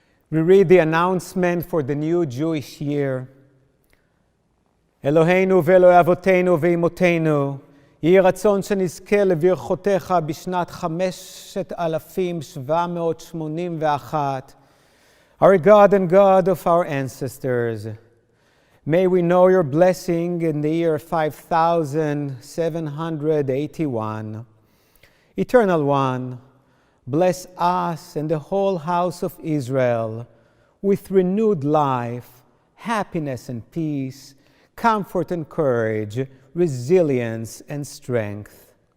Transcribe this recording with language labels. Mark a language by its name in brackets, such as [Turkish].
[English] We read the announcement for the new Jewish year. [Hebrew] אלוהינו ואלוהי אבותינו ואמותינו, יהי רצון שנזכה לברכותיך בשנת 5781. [English] Our God and God of our ancestors, may we know your blessing in the year 5781. Eternal One, bless us and the whole house of Israel with renewed life, happiness and peace, comfort and courage, resilience and strength.